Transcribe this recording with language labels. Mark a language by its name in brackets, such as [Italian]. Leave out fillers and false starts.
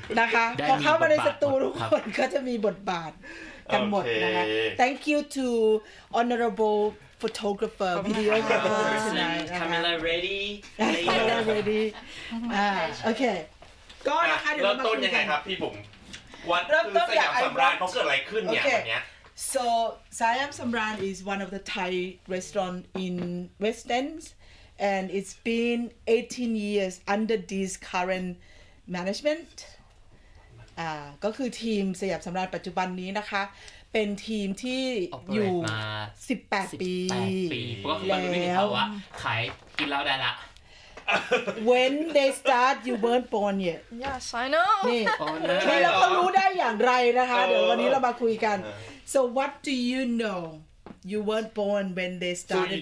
[Thai] นะคะพอเข้ามาในสตูทุกคนก็จะมีบทบาทกันหมดนะคะ [English] Thank you to honorable photographer videographer tonight camera ready camera ready okay ก็นะคะ [Thai] เริ่มต้นยังไงครับพี่ผมวันเริ่มต้นสยามสำราญเขาเกิดอะไรขึ้นเนี่ยวันเนี้ย [English] so Siam Samran is one of the Thai restaurant in West EndAnd it's been 18 years under this current management. [Thai] ก็คือทีมสยามสำราญปัจจุบันนี้นะคะเป็นทีมที่อยู่18 ปี แล้วก็มีภาวะขายกินเหล้าได้ละ [English] When they start you weren't born yet. Yes, I know. [Thai] นี่ที่เราก็รู้ได้อย่างไรนะคะเดี๋ยววันนี้เรามาคุยกัน [English] So what do you knowYou weren't born when they started